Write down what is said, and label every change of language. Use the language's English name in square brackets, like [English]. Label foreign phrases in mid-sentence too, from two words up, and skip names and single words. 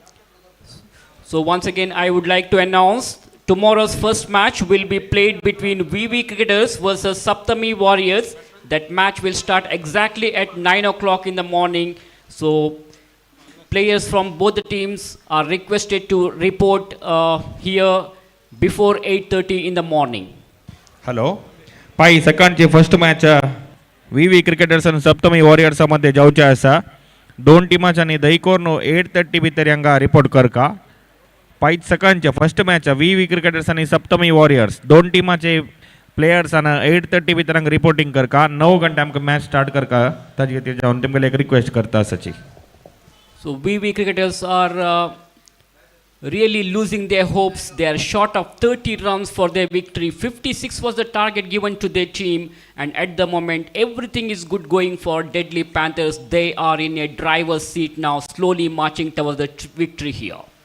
[English] So once again, I would like to announce tomorrow's first match will be played between VV Cricketers versus Saptami Warriors. That match will start exactly at 9 o'clock in the morning. So players from both the teams are requested to report here before 8:30 in the morning. [Konkani] हॅलो पाय सकाळचे [English] first match [Konkani] VV क्रिकेटर्स आणि सप्तमी वॉरियर्स मध्ये जावचे आसा. 2 टिमांनी दहीकोरनो 8:30 भितर हांगा रिपोर्ट करका. पाय सकाळचे [English] first match [Konkani] VV क्रिकेटर्स आणि सप्तमी वॉरियर्स 2 टिमांचे प्लेयर्स आना 8:30 भितर हांगा रिपोर्टिंग करका. 9 घंटे आमकां [English] match start [Konkani] करका. ताजे खातीर जावन तुमकां एक रिक्वेस्ट करता सची. [English] So VV cricketers are really losing their hopes. They are short of 30 runs for their victory. 56 was the target given to their team, and at the moment everything is good going for Deadly Panthers. They are in a driver's seat now, slowly marching towards the victory here.